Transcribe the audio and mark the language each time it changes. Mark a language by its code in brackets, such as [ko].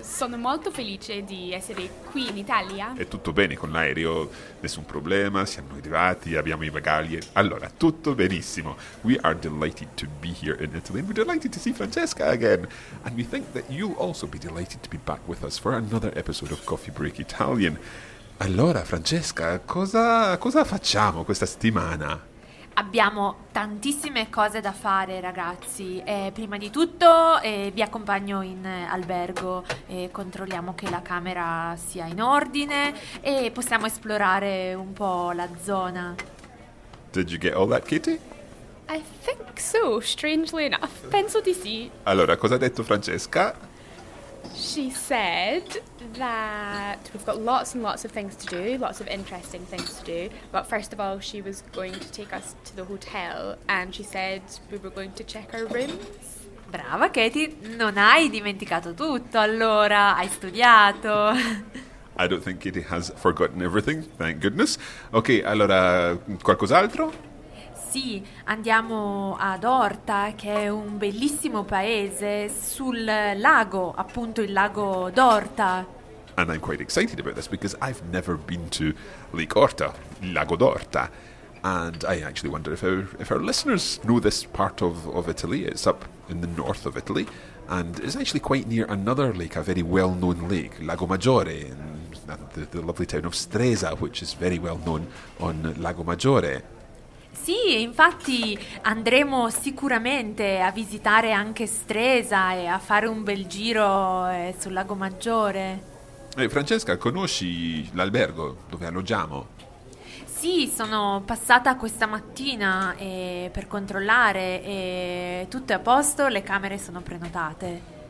[it] Sono molto felice di essere qui in Italia. È tutto bene con l'aereo, nessun problema, siamo arrivati, abbiamo i bagagli. Allora, tutto benissimo. [en] We are delighted to be here in Italy and we're delighted to see Francesca again. And we think that you'll also be delighted to be back with us for another episode of Coffee Break Italian. [it] Allora, Francesca, cosa facciamo questa settimana? Abbiamo tantissime cose da fare, ragazzi. Prima di tutto vi accompagno in albergo e controlliamo che la camera sia in ordine e possiamo esplorare un po' la zona. [en] Did you get all that, Kitty? I think so, strangely enough. [it] Penso di sì. Allora, cosa ha detto Francesca? [en] She said that we've got lots and lots of things to do, lots of interesting things to do. But first of all, she was going to take us to the hotel and she said we were going to check our rooms. [it] Brava, Katie. Non hai dimenticato tutto, allora. Hai studiato. [en] I don't think Katie has forgotten everything, thank goodness. [it] Okay, allora, qualcos'altro? Sì, andiamo ad Horta, che è un bellissimo paese, sul lago, appunto il lago d'Horta. [en] And I'm quite excited about this because I've never been to Lake Horta, Lago d'Horta. And I actually wonder if our listeners know this part of Italy. It's up in the north of Italy and is actually quite near another lake, a very well-known lake, Lago Maggiore, in the lovely town of Stresa, which is very well-known on Lago Maggiore. [it] Sì, infatti andremo sicuramente a visitare anche Stresa e a fare un bel giro sul Lago Maggiore. Francesca, conosci l'albergo dove alloggiamo? Sì, sono passata questa mattina per controllare e tutto è a posto, le camere sono prenotate.